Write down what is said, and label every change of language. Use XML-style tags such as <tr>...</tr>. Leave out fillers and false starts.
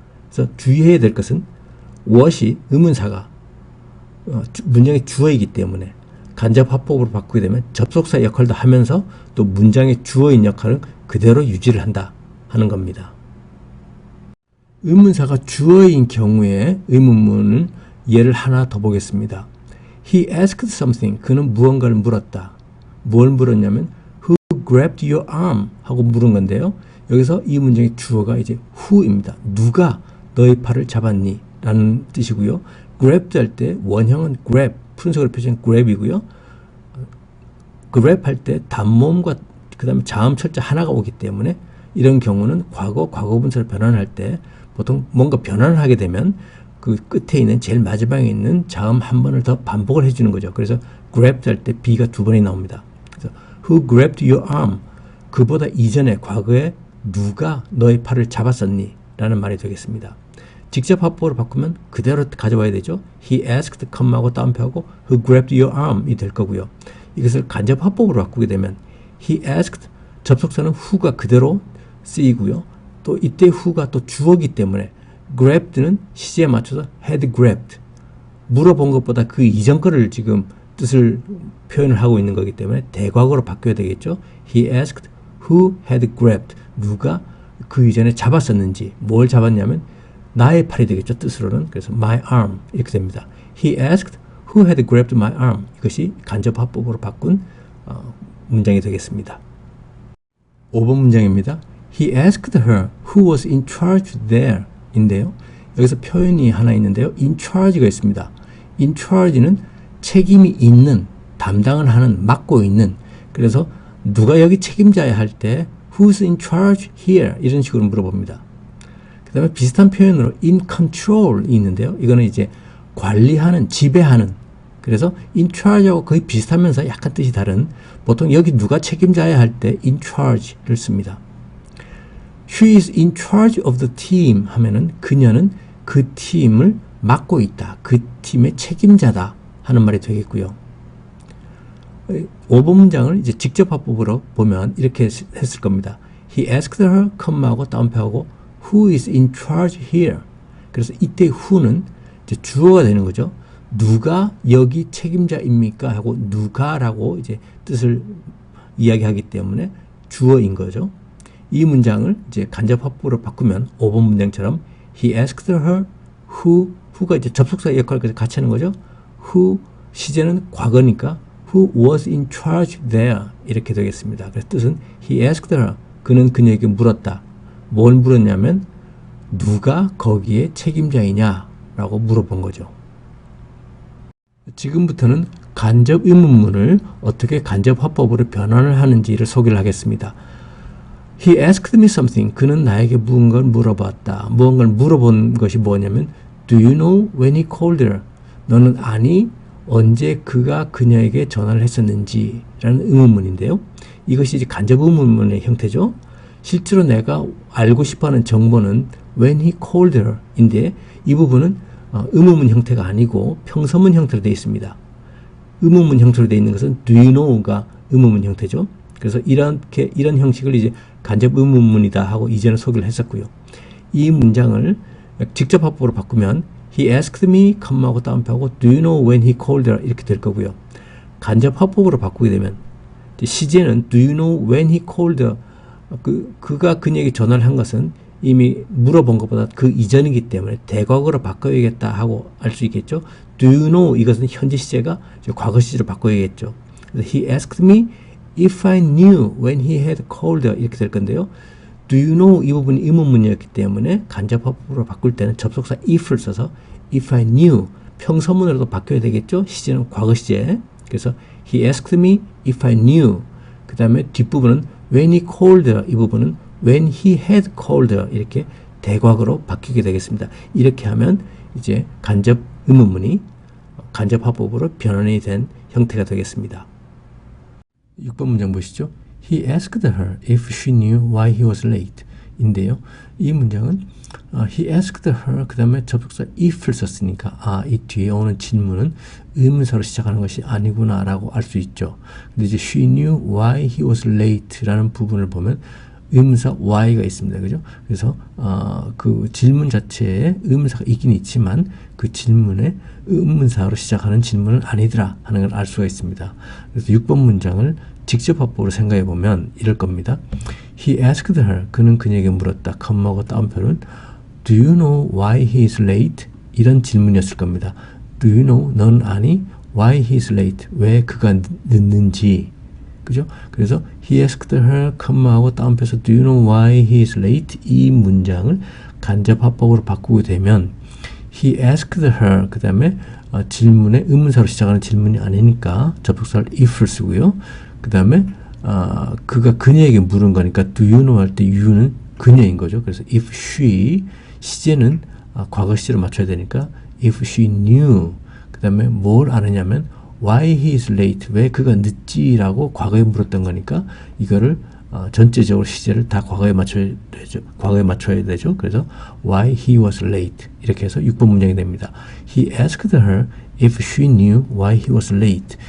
<ko>그래서 주의해야 될 것은 what이 의문사가 문장의 주어이기 때문에 간접 화법으로 바꾸게 되면 접속사 역할도 하면서 또 문장의 주어인 역할은 그대로 유지를 한다 하는 겁니다. 의문사가 주어인 경우에 의문문은 예를 하나 더 보겠습니다.</ko> <en>He asked something.</en> <ko>그는 무언가를 물었다. 뭘 물었냐면</ko> <en>Who grabbed your arm?</en> <ko>하고 물은 건데요. 여기서 이 문장의 주어가 이제 who입니다. 누가 너의 팔을 잡았니? 라는 뜻이고요. grab 할 때 원형은 grab, 푸른색으로 표시한 grab이고요. grab 할 때 단모음과 그 다음에 자음 철자 하나가 오기 때문에 이런 경우는 과거분사를 변환할 때 보통 뭔가 변환을 하게 되면 그 끝에 있는 제일 마지막에 있는 자음 한 번을 더 반복을 해주는 거죠. 그래서 grabbed 할 때 B가 두 번이 나옵니다. 그래서</ko> <en>Who grabbed your arm?</en> <ko>그보다 이전에 과거에 누가 너의 팔을 잡았었니? 라는 말이 되겠습니다. 직접 화법으로 바꾸면 그대로 가져와야 되죠.</ko> <en>He asked,</en> <ko>컴마하고 따옴표하고</ko> <en>Who grabbed your arm?</en> <ko>이 될 거고요. 이것을 간접 화법으로 바꾸게 되면</ko> <en>He asked,</en> <ko>접속사는 who가 그대로 쓰이고요. 또 이때 who가 또 주어기 때문에 grabbed는 시제에 맞춰서 had grabbed. 물어본 것보다 그 이전 거를 지금 뜻을 표현을 하고 있는 거기 때문에 대과거로 바뀌어야 되겠죠.</ko> <en>He asked who had grabbed.</en> <ko>누가 그 이전에 잡았었는지. 뭘 잡았냐면 나의 팔이 되겠죠. 뜻으로는. 그래서 my arm 이렇게 됩니다.</ko> <en>He asked who had grabbed my arm.</en> <ko>이것이 간접 화법으로 바꾼 문장이 되겠습니다. 5번 문장입니다.</ko> <en>He asked her who was in charge there.</en> <ko>인데요. 여기서 표현이 하나 있는데요. in charge가 있습니다. in charge는 책임이 있는, 담당을 하는, 맡고 있는. 그래서 누가 여기 책임자야 할 때</ko> <en>who's in charge here</en> <ko>이런 식으로 물어봅니다. 그 다음에 비슷한 표현으로 in control이 있는데요. 이거는 이제 관리하는, 지배하는. 그래서 in charge하고 거의 비슷하면서 약간 뜻이 다른, 보통 여기 누가 책임자야 할 때 in charge를 씁니다.</ko> <en>She is in charge of the team</en> <ko>하면은 그녀는 그 팀을 맡고 있다. 그 팀의 책임자다 하는 말이 되겠고요. 5번 문장을 이제 직접 화법으로 보면 이렇게 했을 겁니다.</ko> <en>He asked her,</en> <ko>컴마하고 따옴표하고</ko> <en>Who is in charge here?</en> <ko>그래서 이때 who는 이제 주어가 되는 거죠. 누가 여기 책임자입니까? 하고 누가라고 이제 뜻을 이야기하기 때문에 주어인 거죠. 이 문장을 이제 간접 화법으로 바꾸면 5번 문장처럼</ko> <en>He asked her</en> <ko>who가 이제 접속사 역할을 같이 하는 거죠.</ko> <en>who 시제는 과거니까 who was in charge there</en> <ko>이렇게 되겠습니다. 그래서 뜻은</ko> <en>He asked her</en> <ko>그는 그녀에게 물었다. 뭘 물었냐면 누가 거기에 책임자이냐라고 물어본 거죠. 지금부터는 간접 의문문을 어떻게 간접 화법으로 변환을 하는지를 소개를 하겠습니다.</ko> <en>He asked me something.</en> <ko>그는 나에게 무언가를 물어봤다. 무언가를 물어본 것이 뭐냐면</ko> <en>Do you know when he called her?</en> <ko>너는 아니? 언제 그가 그녀에게 전화를 했었는지 라는 의문문인데요. 이것이 이제 간접 의문문의 형태죠. 실제로 내가 알고 싶어하는 정보는</ko> <en>when he called her</en> <ko>인데 이 부분은 의문문 형태가 아니고 평서문 형태로 되어 있습니다. 의문문 형태로 되어 있는 것은</ko> <en>Do you know</en> <ko>가 의문문 형태죠. 그래서 이런 형식을 이제 간접 의문문이다 하고 이전에 소개를 했었고요. 이 문장을 직접 화법으로 바꾸면</ko> <en>He asked me,</en> <ko>컴마하고 따옴표하고</ko> <en>Do you know when he called her?</en> <ko>이렇게 될 거고요. 간접 화법으로 바꾸게 되면 시제는</ko> <en>Do you know when he called her?</en> <ko>그가 그녀에게 전화를 한 것은 이미 물어본 것보다 그 이전이기 때문에 대과거로 바꿔야겠다 하고 알 수 있겠죠.</ko> <en>Do you know?</en> <ko>이것은 현재 시제가 과거 시제로 바꿔야겠죠. 그래서</ko> <en>He asked me if I knew when he had called her</en> <ko>이렇게 될 건데요.</ko> <en>Do you know</en> <ko>이 부분이 의문문이었기 때문에 간접화법으로 바꿀 때는 접속사 if를 써서</ko> <en>if I knew</en> <ko>평서문으로도 바뀌어야 되겠죠. 시제는 과거 시제. 그래서</ko> <en>he asked me if I knew</en> <ko>그 다음에 뒷부분은</ko> <en>when he called her</en> <ko>이 부분은</ko> <en>when he had called her</en> <ko>이렇게 대과거로 바뀌게 되겠습니다. 이렇게 하면 이제 간접 의문문이 간접 화법으로 변환이 된 형태가 되겠습니다. 6번 문장 보시죠.</ko> <en>He asked her if she knew why he was late.</en> <ko>인데요. 이 문장은</ko> <en>he asked her</en> <ko>그 다음에 접속사 if를 썼으니까 이 뒤에 오는 질문은 의문사로 시작하는 것이 아니구나 라고 알 수 있죠. 근데 이제</ko> <en>she knew why he was late</en> <ko>라는 부분을 보면 의문사 why가 있습니다. 그죠? 그래서 그 질문 자체에 의문사가 있긴 있지만 그 질문에 의문사로 시작하는 질문은 아니더라 하는 걸 알 수가 있습니다. 그래서 6번 문장을 직접 화법으로 생각해 보면 이럴 겁니다.</ko> <en>He asked her</en> <ko>그는 그녀에게 물었다. 컴마하고 따옴표는</ko> <en>Do you know why he is late?</en> <ko>이런 질문이었을 겁니다.</ko> <en>Do you know?</en> <ko>넌 아니?</ko> <en>Why he is late?</en> <ko>왜 그가 늦는지. 그죠? 그래서</ko> <en>he asked her,</en> <ko>컴마하고 따옴표에서</ko> <en>do you know why he is late?</en> <ko>이 문장을 간접 화법으로 바꾸게 되면</ko> <en>he asked her</en> <ko>그 다음에 질문에 의문사로 시작하는 질문이 아니니까 접속사를 if를 쓰고요. 그 다음에 그가 그녀에게 물은 거니까</ko> <en>do you know</en> <ko>할 때 you는 그녀인 거죠. 그래서 if she 시제는 과거 시제로 맞춰야 되니까</ko> <en>if she knew</en> <ko>그 다음에 뭘 아느냐면</ko> <en>why he is late</en> <ko>왜 그가 늦지라고 과거에 물었던 거니까 이거를 전체적으로 시제를 다 과거에 맞춰야 되죠. 그래서</ko> <en>why he was late</en> <ko>이렇게 해서 6번 문장이 됩니다.</ko> <en>He asked her if she knew why he was late.</en>